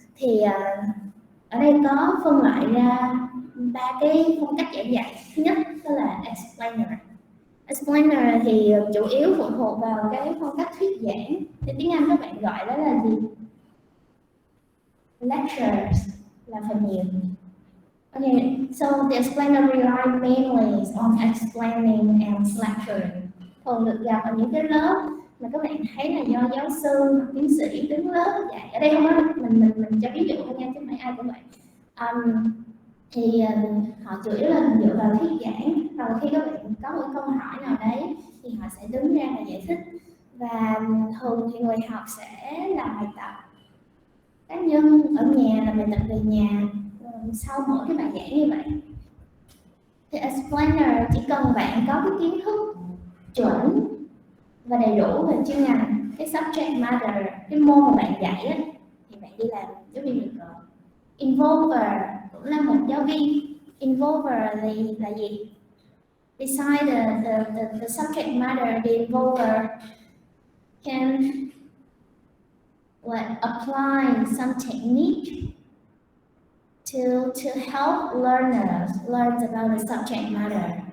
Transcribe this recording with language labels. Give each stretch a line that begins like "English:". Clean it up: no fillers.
Vietnamese: Thì ở đây có phân loại ra 3 cái phong cách giảng dạy. Thứ nhất đó là explainer. Explainer thì chủ yếu phụ thuộc vào cái phong cách thuyết giảng. Thì tiếng Anh các bạn gọi đó là gì? Lectures là phần nhiều.
English: Okay, so the explainer rely mainly on explaining and lecturing.
Vietnamese: Thường được gặp ở những cái lớp mà các bạn thấy là do giáo sư hoặc tiến sĩ đứng lớp dạy. Ở đây không có mình cho ví dụ thôi nha, chứ không phải ai cũng vậy. Thì họ chủ yếu là dựa vào thuyết giảng, rồi khi các bạn có một câu hỏi nào đấy thì họ sẽ đứng ra và giải thích, và thường thì người học sẽ làm bài tập cá nhân ở nhà, làm bài tập về nhà sau mỗi cái bài giảng như vậy. thì explainer chỉ cần bạn có cái kiến thức chuẩn và đầy đủ về chuyên ngành, cái subject matter, cái môn mà bạn dạy á, thì bạn đi làm giáo viên được rồi. Involver cũng là một giáo viên. Involver là gì?
English: Beside the subject matter, the involver can apply some technique to help learners learn about the subject matter.